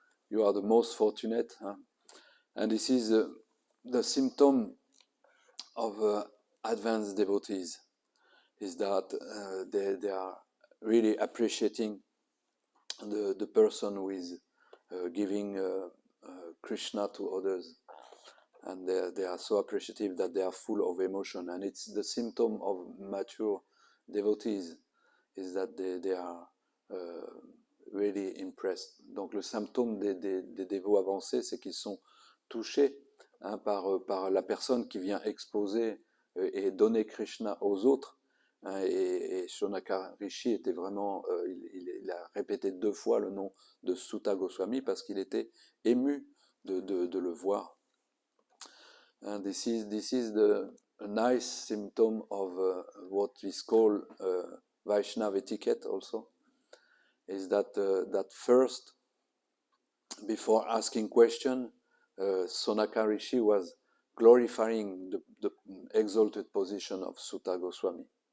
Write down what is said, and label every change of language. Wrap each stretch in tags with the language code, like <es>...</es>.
<en>You are the most fortunate. Huh? And this is the symptom of advanced devotees, is that they are really appreciating the person who is giving Krishna to others, and they are so appreciative that they are full of emotion. And it's the symptom of mature devotees, is that they are really impressed.</en> <fr>Donc le symptôme des dévots avancés, c'est qu'ils sont touchés par la personne qui vient exposer et donner Krishna aux autres. Et Sonaka Rishi était vraiment, il a répété 2 fois le nom de Sutta Goswami parce qu'il était ému de le voir.</fr> <en>And this is a nice symptom of what is called Vaishnava etiquette also, is that first, before asking question, Sonaka Rishi was glorifying the exalted position of Sutta Goswami.</en>